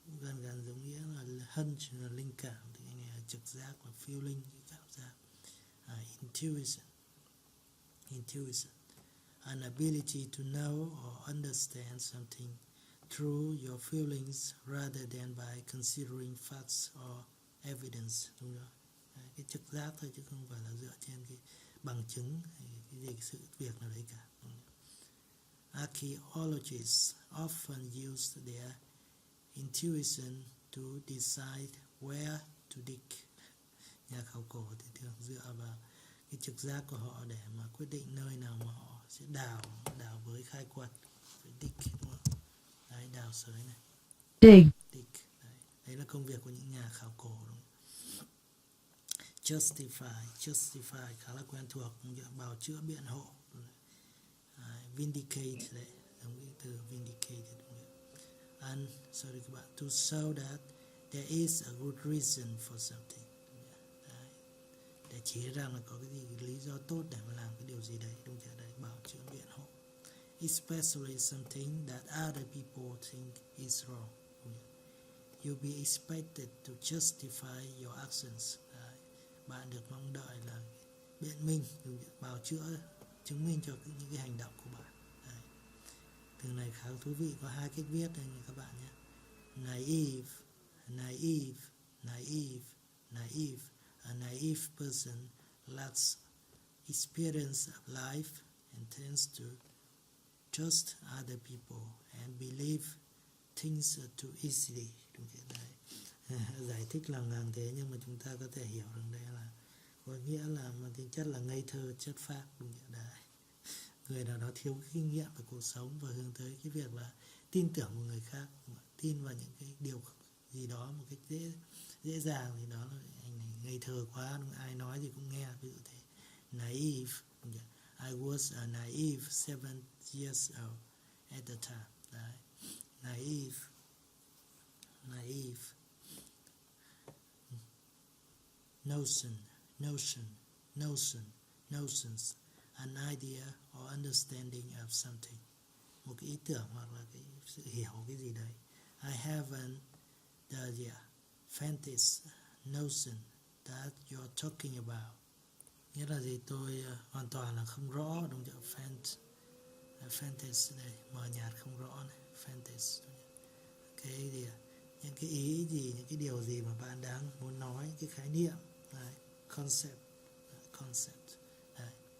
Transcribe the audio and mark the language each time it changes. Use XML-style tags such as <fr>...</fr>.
<vi>Gần giống nghĩa là hunch, là linh cảm, thì cái này là trực giác, là feeling, cái cảm giác.</vi> <en>Intuition. An ability to know or understand something through your feelings rather than by considering facts or evidence,</en> <vi>đúng không? Đấy, cái trực giác thôi chứ không phải là dựa trên cái bằng chứng hay cái gì sự việc nào đấy cả.</vi> <en>Archaeologists often use their intuition to decide where to dig.</en> <vi>Nhà khảo cổ thì thường dựa vào cái trực giác của họ để mà quyết định nơi nào mà họ sẽ đào với khai quật, phải dig, đúng không? Đấy, đào sới này.</vi> <en>Dig.</en> <vi>Đấy là công việc của những nhà khảo cổ, đúng không? Justify khá là quen thuộc, bào chữa, biện hộ. Vindicate đấy, giống cái từ vindicate, đúng không? Các bạn,</vi> <en>to show that there is a good reason for something.</en> <vi>Đấy, để chỉ rằng là có cái gì lý do tốt để mà làm cái điều gì đấy, đúng chưa? Đấy, bào chữa, biện hộ.</vi> <en>Especially something that other people think is wrong. You'll be expected to justify your actions.</en> <vi>Đấy, bạn được mong đợi là biện minh, bào chữa, chứng minh cho những cái hành động của bạn. Đấy. Từ này khá thú vị, có hai cách viết đây các bạn nhé.</vi> <en>Naive. A naive person lacks experience of life and tends to trust other people and believe things too easily.</en> <vi>Đúng thế đấy. Giải thích lằng ngằng thế nhưng mà chúng ta có thể hiểu rằng đây là có nghĩa là mang tính chất là ngây thơ chất phác, đúng nghĩa đấy. Người nào đó thiếu kinh nghiệm về cuộc sống và hướng tới cái việc là tin tưởng vào người khác, tin vào những cái điều gì đó một cách dễ dàng, thì đó là anh này ngây thơ quá, đúng không? Ai nói gì cũng nghe, ví dụ thế.</vi> <en>Naive, I was a naive 7 years old at the time.</en> <vi>Đấy.</vi> <en>Naive. Notions, an idea or understanding of something.</en> <vi>Một cái ý tưởng hoặc là cái sự hiểu cái gì đấy.</vi> <en>I haven't the faintest notion that you're talking about.</en> <vi>Nghĩa là gì? Tôi hoàn toàn là không rõ, đúng chưa? Faintest đây, mờ nhạt không rõ này, faintest. Cái gì? Những cái ý gì, những cái điều gì mà bạn đang muốn nói, cái khái niệm, đấy. Concept. Đấy.</vi>